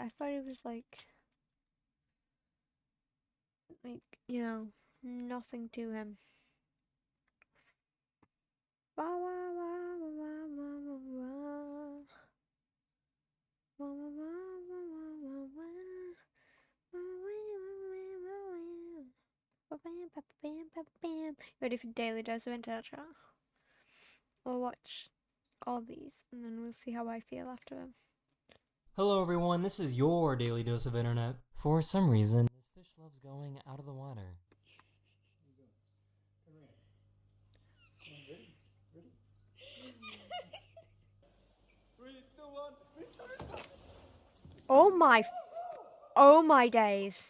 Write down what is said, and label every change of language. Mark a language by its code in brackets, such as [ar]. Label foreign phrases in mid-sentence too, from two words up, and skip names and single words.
[en] I thought he was like, you know, nothing to him. Wah, wah, wah, wah, wah, wah, wah, wah. Wah, wah, wah, wah, wah, wah, wah. Wah, wah, wah, wah, wah, wah. Ba-bam, ba-bam, ba-bam. Ready for Daily Dose of Internet? We'll watch all these and then we'll see how I feel after them. Hello everyone, this is your Daily Dose of Internet. For some reason, this fish loves going out of the water. Oh my days.